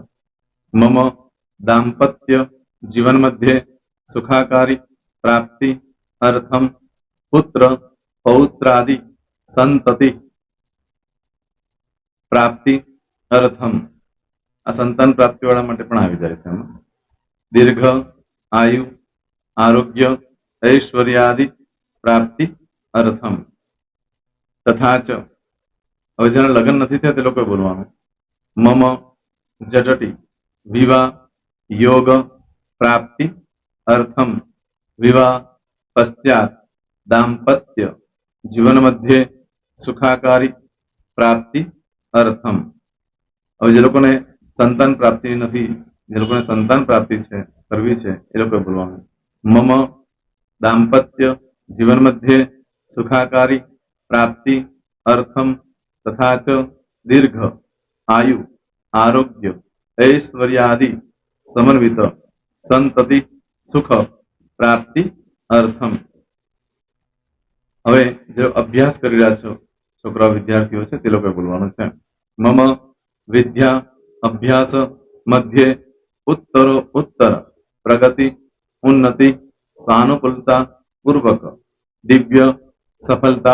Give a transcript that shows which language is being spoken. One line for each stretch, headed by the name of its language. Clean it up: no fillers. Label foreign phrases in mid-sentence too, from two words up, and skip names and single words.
Sanskrit: મમ દાંપત્ય જીવન મધ્યે સુખાકારી પ્રાપ્તિ અર્થમ પુત્ર પૌત્રાદિ સંતતિ પ્રાપ્તિ અર્થમ.
Gujarati: આ સંતાન પ્રાપ્તિ વાળા માટે પણ આવી જાય છે.
Sanskrit: દીર્ઘ આયુ आरोग्य ऐश्वर्यादि प्राप्ति अर्थम तथा च
Gujarati: હવે જેના લગ્ન નથી થયા તે લોકોએ બોલવાનું
Sanskrit: મમ જટટી વિવાહ યોગ પ્રાપ્તિ અર્થમ વિવાહ પશ્ચાત દાંપત્ય જીવન મધ્યે સુખાકારી પ્રાપ્તિ અર્થમ
Gujarati: હવે જે લોકોને સંતાન પ્રાપ્તિ નથી જે લોકોને સંતાન પ્રાપ્તિ છે કરવી છે એ લોકોએ બોલવાનું
Sanskrit: મમ દાંપત્ય જીવન મધ્યે સુખાકારી प्राप्ति अर्थम तथा च दीर्घ आयु आरोग्य ऐश्वर्यादि समन्वित संतति सुख प्राप्ति अर्थम
Gujarati: હવે જે અભ્યાસ કરી રહ્યા છો છોકરા વિદ્યાર્થીઓ છે તે લોકોએ બોલવાનું છે
Sanskrit: મમ વિદ્યા અભ્યાસ મધ્યે ઉત્તરો ઉત્તર પ્રગતિ ઉન્નતિ સાનુકૂલતા પૂર્વક દિવ્ય સફળતા